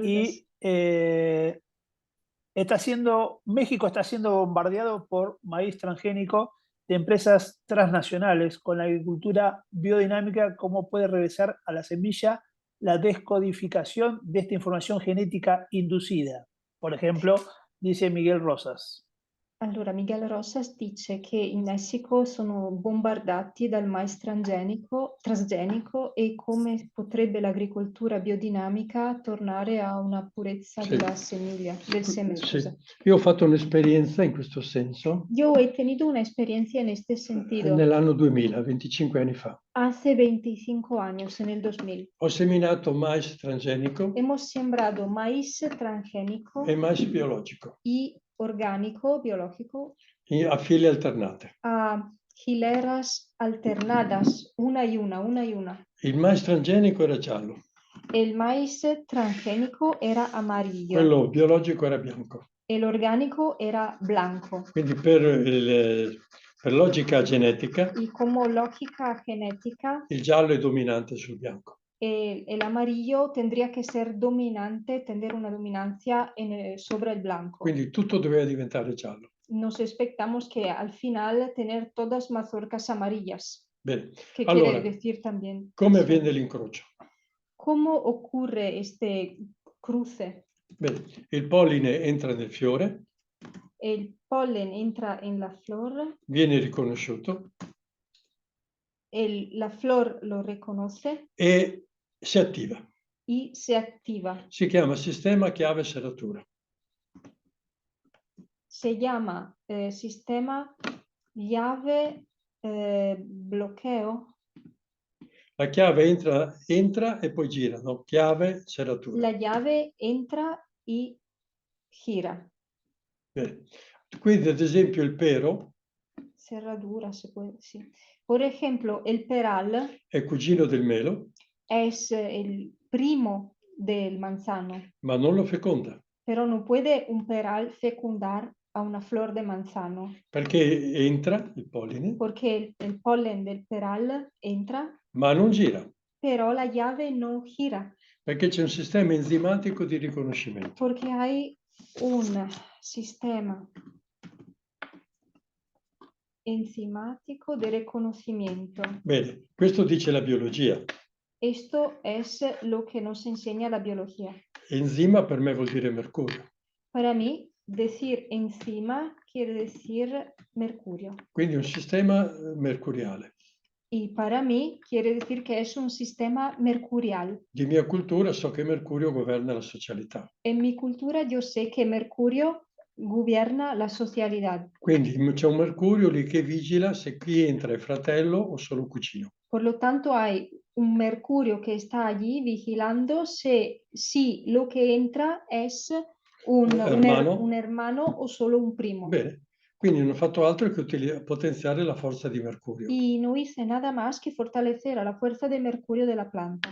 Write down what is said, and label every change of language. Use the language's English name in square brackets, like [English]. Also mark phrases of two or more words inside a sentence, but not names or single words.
[Spanish] Y México está siendo bombardeado por maíz transgénico de empresas transnacionales con la agricultura biodinámica. ¿Cómo puede regresar a la semilla la descodificación de esta información genética inducida? Por ejemplo, dice Miguel Rosas. [Italian] Allora, Miguel Rosas dice che in Messico sono bombardati dal mais transgenico e come potrebbe l'agricoltura biodinamica tornare a una purezza Sì. della semiglia, del seme, scusa. Io ho fatto un'esperienza in questo senso [Spanish] Yo he tenido una experiencia en este sentido [Italian] nell'anno 2000, 25 anni fa. [Spanish] hace 25 años, en el 2000. [Italian] Ho seminato mais transgenico [Spanish] Hemos sembrado maíz transgénico [Italian] e mais biologico [Spanish] y orgánico, biológico, [Italian] a file alternate. [Spanish] a hileras alternadas, una y una. [Italian] Il mais transgenico era giallo, [Spanish] El maíz transgénico era amarillo, [Italian] quello biologico era bianco. [Spanish] el orgánico era blanco. [Italian] Quindi per logica genetica [Spanish] Y como lógica genética, [Italian] il giallo è dominante sul bianco. [Spanish] el amarillo tendría que ser dominante, tener una dominancia sobre el blanco. [Italian] Quindi tutto doveva diventare giallo. [Spanish] Nos expectamos que al final tener todas mazorcas amarillas. [Italian] Bene, [Spanish] ¿Qué [Italian] allora, [Spanish] quiere decir también? [Italian] come [Spanish] eso? [Italian] avviene l'incrocio? [Spanish] ¿Cómo ocurre este cruce? [Italian] Bene, il polline entra nel fiore, [Spanish] El polen entra en la flor, [Italian] viene riconosciuto [Spanish] la flor lo reconoce [Italian] e si attiva. [Spanish] y se activa. [Italian] Si chiama sistema chiave serratura. [Spanish] Se llama sistema llave bloqueo. [Italian] La chiave entra e poi gira, no? Chiave serratura. [Spanish] La llave entra y gira. [Italian] Bene. Quindi ad esempio il pero [Spanish] Cerradura, se puede decir. Por ejemplo, el peral [Italian] è cugino del melo, [Spanish] es el primo del manzano, [Italian] ma non lo feconda, [Spanish] pero no puede un peral fecundar a una flor de manzano, [Italian] perché entra il polline, [Spanish] porque el polen del peral entra, [Italian] ma non gira, [Spanish] pero la llave no gira, [Italian] perché c'è un sistema enzimatico di riconoscimento. [Spanish] porque hay un sistema enzimatico de reconocimiento. [Italian] Bene, questo dice la biologia. [Spanish] Esto es lo que nos enseña la biología. [Italian] Enzima per me vuol dire mercurio. [Spanish] Para mí, decir enzima quiere decir mercurio. [Italian] Quindi un sistema mercuriale. [Spanish] Y para mí quiere decir que es un sistema mercurial. [Italian] Di mia cultura so che Mercurio governa la socialità. [Spanish] En mi cultura yo sé que Mercurio gobierna la socialidad. [Italian] Quindi c'è un Mercurio lì che vigila se chi entra è fratello o solo cugino. [Spanish] Por lo tanto, hay un mercurio que está allí vigilando si lo que entra es un hermano o solo un primo. [Italian] Bene, quindi non ho fatto altro che potenziare la forza di Mercurio [Spanish] Y no hice nada más que fortalecer a la fuerza de mercurio de la planta,